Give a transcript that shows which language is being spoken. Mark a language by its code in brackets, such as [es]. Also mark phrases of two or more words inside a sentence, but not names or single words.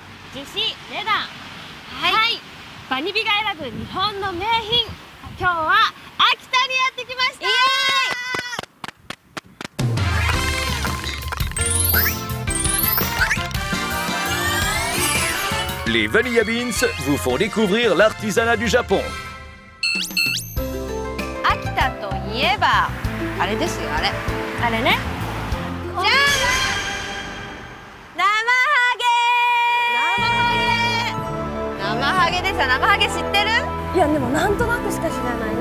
[ja] ジュシレダはい、バニビが選ぶ日本の名品、今日は秋田にやってきました。 [fr] Les Vanilla Beans vous font découvrir l'artisanat du Japon. [ja] 秋田といえばあれですよ、あれあれね。じゃーん、生ハゲですよ。生ハゲ知ってる？いやでもなんとなくしか知らない。